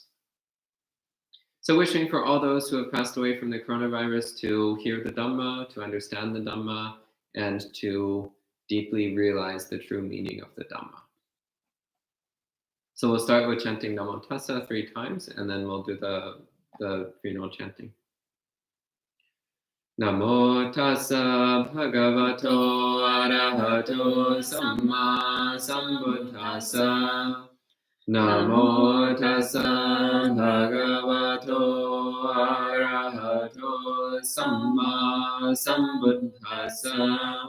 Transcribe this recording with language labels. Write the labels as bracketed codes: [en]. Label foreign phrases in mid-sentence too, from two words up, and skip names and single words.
[en] So wishing for all those who have passed away from the coronavirus to hear the Dhamma, to understand the Dhamma, and to deeply realize the true meaning of the Dhamma. So we'll start with chanting [pi] Namo Tassa [en] 3 times, and then we'll do the funeral chanting. [pi] Namo Tassa Bhagavato Arahato Samma Sambuddhassa. Namo Tassa Bhagavato Arahato Samma Sambuddhassa.